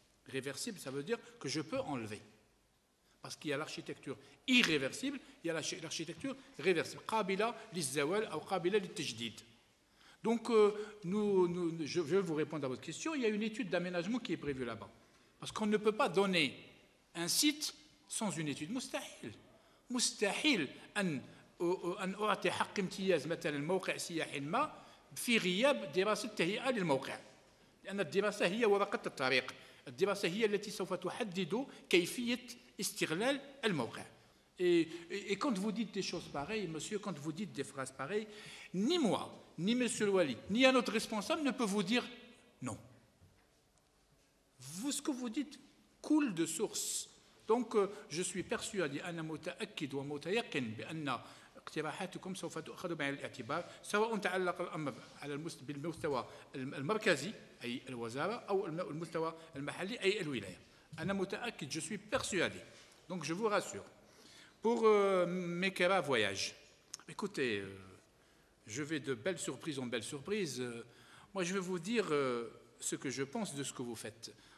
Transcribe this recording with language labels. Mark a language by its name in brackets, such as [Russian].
[French] Réversible, ça veut dire que je peux enlever. Parce qu'il y a l'architecture irréversible, il y a l'architecture réversible. [Arabic] Qabila lizzawal ou qabila littajdid. [French] Donc, je vais vous répondre à votre question. Il y a une étude d'aménagement qui est prévue là-bas. Parce qu'on ne peut pas donner un site sans une étude. [Arabic] مستحيل. مستحيل أن أعطي حق امتياز مثلا موقع سياحي ما في غياب دراسة تهيئة للموقع. لأن الدراسة هي ورقة الطريق. الدراسة هي التي سوف تحدد كيفية استغلال الموقع. [French] Et quand vous dites des choses pareilles, monsieur, quand vous dites des phrases pareilles, ni moi, ni monsieur le Wali, ni un autre responsable ne peut vous dire non. Vous, ce que vous dites coule de source. Donc, je suis persuadé [Arabic] أنا متأكد ومتيقن بأن اقتراحاتكم سوف تؤخذ بعين الاعتبار سواء تعلق الأمر على بالمستوى المركزي أي الوزارة أو المستوى المحلي أي الولاية. أنا متأكد, [French] je suis persuadé. Donc, je vous rassure. Pour Mekera Voyage, écoutez, je vais de belles surprises en belles surprises. Moi, je vais vous dire ce que je pense de ce que vous faites.